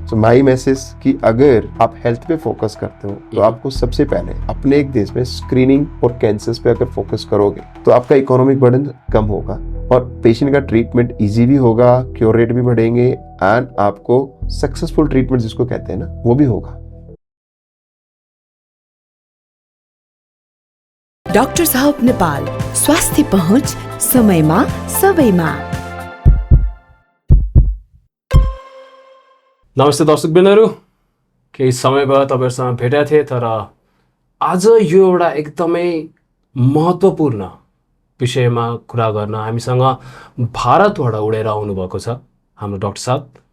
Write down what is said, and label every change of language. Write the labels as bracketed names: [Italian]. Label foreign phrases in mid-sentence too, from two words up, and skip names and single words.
[Hindi] तो [English] my message [Hindi] कि अगर आप हेल्थ पे फोकस करते हो तो आपको सबसे पहले अपने एक देश में स्क्रीनिंग और कैंसर्स पे अगर फोकस करोगे तो आपका [English] economic burden [Hindi] कम होगा और पेशेंट का ट्रीटमेंट इजी भी होगा, [English] cure rate [Hindi] भी बढ़ेंगे एंड आपको [English] successful treatment [Hindi] जिसको कहते हैं ना, वो भी होगा। [Nepali] डाक्टर साहब नेपाल, स्वास्थ्य पहुँच समयमा सबैमा। नमस्ते दर्शकबिनहरू, केही समय भयो तपाईहरुसँग भेटेका थिएँ, तर आज यो एउटा एकदमै महत्त्वपूर्ण विषयमा कुरा गर्न हामीसँग भारतबाट उडेर आउनुभएको छ हाम्रो डाक्टर साहब।